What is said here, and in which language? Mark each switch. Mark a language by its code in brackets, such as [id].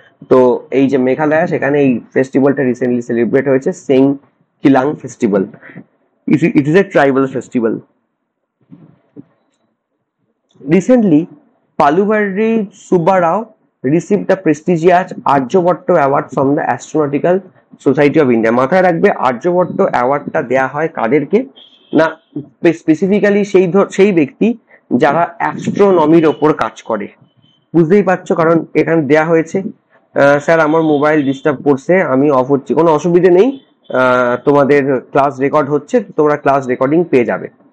[bn] তো এই যে মেঘালয়া, সেখানে এই ফেস্টিভ্যালটা রিসেন্টলি সেলিব্রেট হয়েছে, Singh কিলাং festival. [en] It is a tribal festival. Recently, Paluvarri Subbarao received the prestigious Aryabhatta Award from the Astronautical Society of India. [bn] মাথায় রাখবে আর্যভট্ট অ্যাওয়ার্ডটা দেয়া হয় কাদেরকে না, স্পেসিফিক্যালি সেই ব্যক্তি যারা অ্যাস্ট্রোনমির ওপর কাজ করে। বুঝতেই পারছো, কারণ এখানে দেয়া হয়েছে স্যার আমার মোবাইল ডিস্টার্ব করছে, আমি অফ হচ্ছি। কোনো অসুবিধা নেই, তোমাদের ক্লাস রেকর্ড হচ্ছে, তোমরা ক্লাস রেকর্ডিং পেয়ে যাবে।